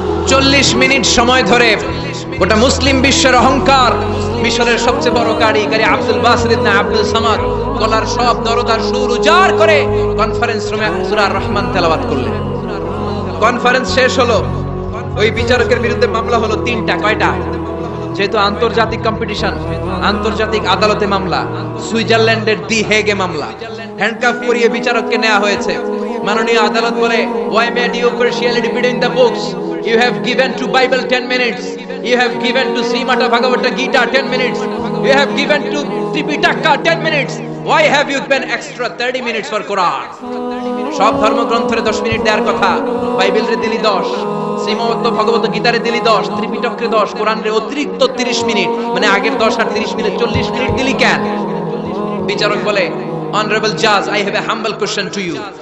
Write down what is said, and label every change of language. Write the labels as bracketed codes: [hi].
[bn] চল্লিশ মিনিট সময় ধরে গোটা মুসলিম বিশ্বের অহংকার, মিশরের সবচেয়ে বড় কারিগরি আব্দুল বাসিত ইবনে আব্দুল সামাদ গলার সব দরদার সুর উজাড় করে কনফারেন্স রুমে সূরা আর রহমান তেলাওয়াত করলেন। কনফারেন্স শেষ হলো, ওই বিচারকের বিরুদ্ধে মামলা হলো 3টা। কয়টা? যেহেতু আন্তর্জাতিক কম্পিটিশন, আন্তর্জাতিক আদালতে মামলা, সুইজারল্যান্ডের দি হেগে মামলা। হ্যান্ডকাফ করিয়ে বিচারককে নেওয়া হয়েছে। মাননীয় আদালত বলে, [en] why made you partiality between the books? You have given to Bible 10 minutes. You have given to Srimata Bhagavata Gita 10 minutes. You have given to Tripitaka 10 minutes. Why have you given extra 30 minutes for Quran? [bn] সব ধর্মগ্রন্থের 10 minute দেওয়ার কথা, বাইবেলরে দিলি 10, শ্রীমদ ভগবত গীতারে দিলি 10, ত্রিপিটককে 10, কোরআনের অতিরিক্ত 30 minute, মানে আগের 10 আর 30 minute 40 minute দিলি কেন? বিচারক বলে, [en] Honourable জাজ, I have a humble question to you.